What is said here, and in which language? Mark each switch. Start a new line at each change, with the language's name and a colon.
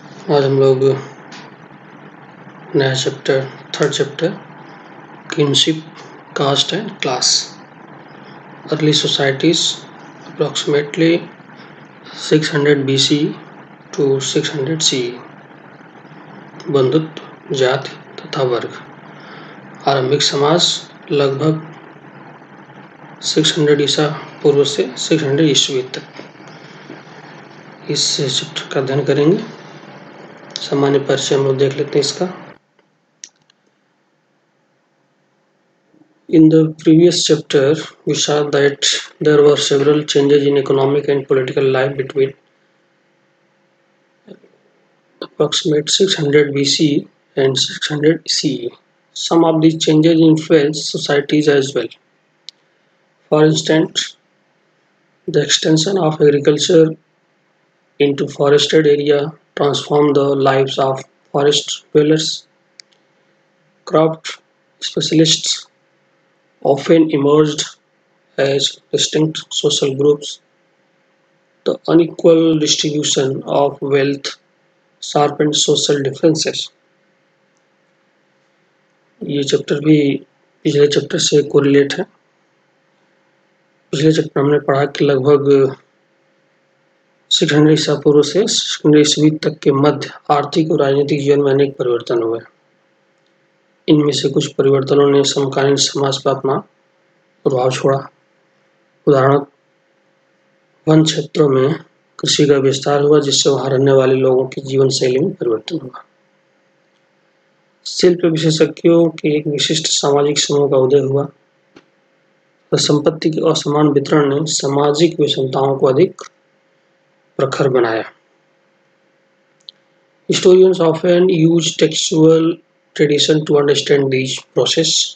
Hindi: आज हम लोग नया chapter
English: third chapter kinship caste and class early societies approximately 600 BC to 600 CE
Hindi: बंधुत्व जाति तथा वर्ग आरंभिक समाज लगभग 600 ईसा पूर्व से 600 ईस्वी तक इस चैप्टर का अध्ययन करेंगे। सामान्य परिचय हम लोग देख लेते हैं इसका।
English: In the previous chapter, we saw that there were several changes in economic and political life between approximate 600 BC and 600 CE. Some of these changes influenced societies as well. For instance, the extension of agriculture into forested area transformed the lives of forest dwellers. Crop specialists often emerged as distinct social groups. The unequal distribution of wealth sharpened social differences.
Hindi: ये chapter भी पिछले chapter से correlate है। पिछले chapter हमने पढ़ा कि लगभग 600 ईसा पूर्व से 600 ईस्वी तक के मध्य आर्थिक और राजनीतिक जीवन में अनेक परिवर्तन हुए। इनमें से कुछ परिवर्तनों ने समकालीन समाज पर अपना प्रभाव छोड़ा। उदाहरण, वन क्षेत्रों में कृषि का विस्तार हुआ जिससे वहां रहने वाले लोगों की जीवन शैली में परिवर्तन हुआ। शिल्प विशेषज्ञों के एक विशिष्ट सामाजिक समूह का उदय हुआ। संपत्ति के असमान वितरण ने सामाजिक विषमताओं को अधिक प्रखर बनाया।
English: Historians often use textual tradition to understand these process.